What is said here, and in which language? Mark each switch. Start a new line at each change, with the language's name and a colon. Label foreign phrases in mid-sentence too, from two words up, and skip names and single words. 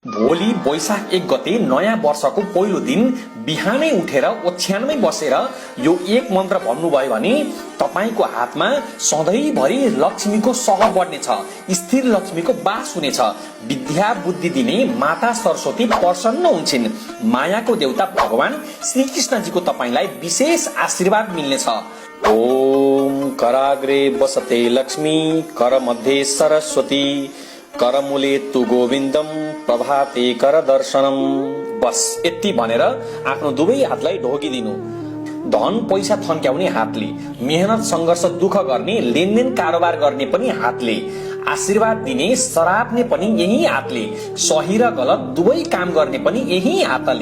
Nepali: भोलि वैशाख 1 गते नयाँ वर्षको पहिलो दिन बिहानै उठेर ओछ्यानमै बसेर यो एक मन्त्र भन्नुभयो भने तपाईको हातमा सधैँभरि लक्ष्मीको सहर बढ्नेछ, स्थिर लक्ष्मीको बास हुनेछ, विद्या बुद्धि दिने माता सरस्वती प्रसन्न हुन्छिन्, मायाको देवता भगवान श्रीकृष्णजीको तपाईलाई विशेष आशीर्वाद मिल्नेछ।
Sanskrit: ओम कराग्रे बसते लक्ष्मी करमध्ये सरस्वती करमुले तु गोविन्दम प्रभाते कर दर्शनम।
Nepali: बस यति भनेर आफ्नो दुवै हातलाई ढोगिदिनु। धन पैसा थन्क्याउने हातले, मेहनत संघर्ष दुःख गर्ने लेनदेन कारोबार गर्ने पनि हातले, आशीर्वाद दिने सराप्ने पनि यही हातले, सही र गलत दुवै काम गर्ने पनि यही हातले।